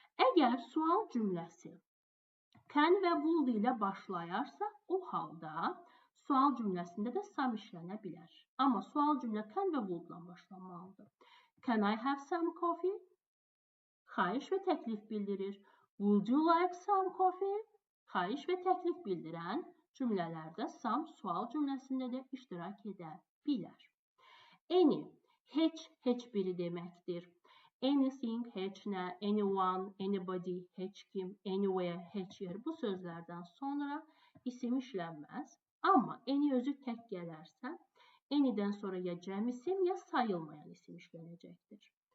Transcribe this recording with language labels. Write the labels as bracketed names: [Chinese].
[Azerbaijani] Əgər sual cümləsi can və would ilə başlayarsa, o halda sual cümləsində də some işlənə bilər. Amma sual cümlə can və would ilə başlanmalıdır. [English] Can I have some coffee? [Azerbaijani] Xahiş və təklif bildirir. [English] Would you like some coffee? [Azerbaijani] Xahiş və təklif bildirən cümlələrdə some sual cümləsində də iştirak edə bilər. Any, heç biri deməkdir. Anything, heç nə, anyone, anybody, heç kim, anywhere, heç yer. Bu sözlərdən sonra isim işlənməz. Amma any özü tək gələrsə, any'dən sonra ya cəm isim, ya sayılmayan isim işlənəcəkdir.